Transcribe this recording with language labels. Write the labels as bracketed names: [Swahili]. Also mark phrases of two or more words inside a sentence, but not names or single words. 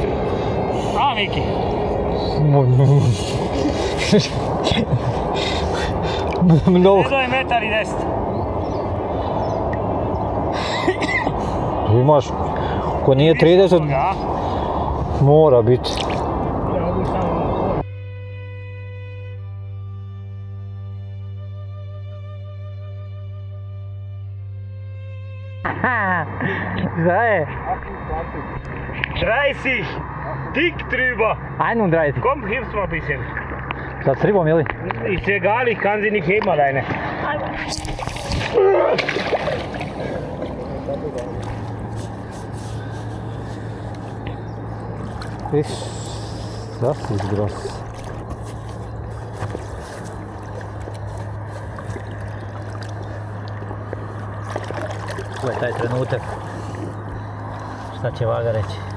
[Croatian] A, Viki. Mnogo. Edo je 1,10 m. Imaš, ko nije 30, mora biti. [Slovenian] Zdaj. [German] 30, dick drüber. 31. Komm, hilfst mal ein bisschen. [Croatian] Sad s ribom, ili? [German] Ist egal, ich kann sie nicht heben alleine. Das ist groß. [Croatian] To je taj trenutak. Šta će Vaga reći?